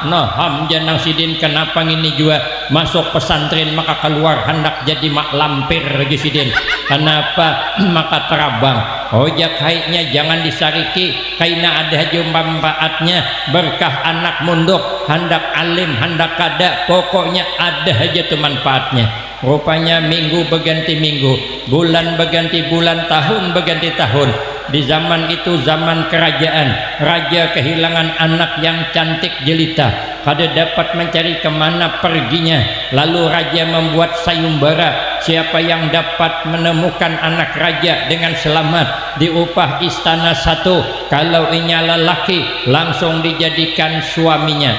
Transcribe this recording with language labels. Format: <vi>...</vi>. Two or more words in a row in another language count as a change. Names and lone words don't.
<bjn>Nah ham janang sidin kenapa ini juga masuk pesantren maka keluar hendak jadi mak lampir lagi sidin. Kenapa maka terabang? Ojak haiknya jangan disariki, kaina ada haja manfaatnya, berkah anak munduk, hendak alim, hendak kada, pokoknya ada haja tu manfaatnya.</bjn> <id>Rupanya minggu berganti minggu, bulan berganti bulan, tahun berganti tahun. Di zaman itu zaman kerajaan, raja kehilangan anak yang cantik jelita, kada dapat mencari kemana perginya. Lalu raja membuat sayembara, siapa yang dapat menemukan anak raja dengan selamat diupah istana satu, kalau inya lelaki langsung dijadikan suaminya.</id>